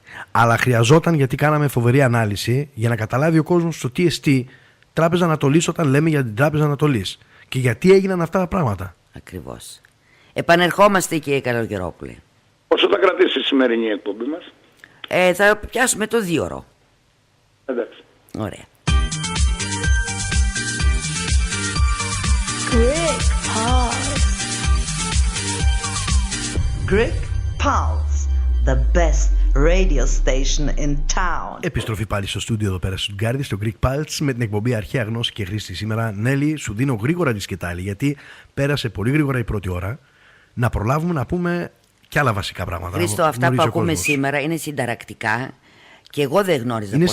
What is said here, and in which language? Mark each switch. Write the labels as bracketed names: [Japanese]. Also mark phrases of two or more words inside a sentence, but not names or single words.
[Greek] Αλλά χρειαζόταν, γιατί κάναμε φοβερή ανάλυση για να καταλάβει ο κόσμος στο τι εστί Τράπεζα Ανατολής όταν λέμε για την Τράπεζα Ανατολής. Και γιατί έγιναν αυτά τα πράγματα. Ακριβώς. Επανερχόμαστε, κύριε Καλογερόπουλε. Πόσο θα κρατήσει η σημερινή εκπομπή μας? Θα πιάσουμε το 2ωρο. Εντάξει. Ωραία. [English] Greek Pulse. Greek Pulse, the best radio station in town. [Greek] Επιστροφή πάλι στο στούντιο εδώ πέρα στο Γκάρδι, στο Greek Pulse, με την εκπομπή Αρχαία Γνώση και Χρήση σήμερα. Νέλη, σου δίνω γρήγορα τη σκετάλη, γιατί πέρασε πολύ γρήγορα η πρώτη ώρα. Να προλάβουμε να πούμε κι άλλα βασικά πράγματα. Χρήστο, αυτά που ακούμε σήμερα είναι συνταρακτικά και εγώ δεν γνώριζα πολλά πράγματα.